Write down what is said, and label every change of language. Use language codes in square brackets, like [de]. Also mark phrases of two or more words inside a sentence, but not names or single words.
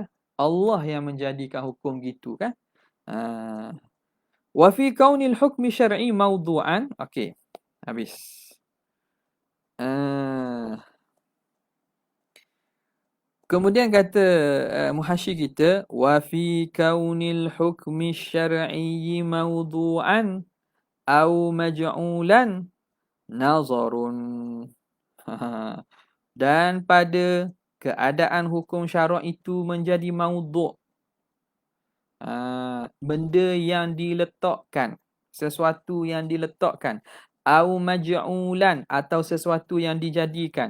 [ms] Allah yang menjadikan hukum gitu kan. [ar] وفي كون الحكم الشرعي موضوعا. [ms] Okey, habis. Kemudian kata muhasyi kita, [ar] وفي كون الحكم الشرعي موضوعا أو مجعولا نظر. [ms] Dan pada keadaan hukum syarak itu menjadi maudhu', benda yang diletakkan, sesuatu yang diletakkan, [ar] أو مجعولا, [ms] atau sesuatu yang dijadikan.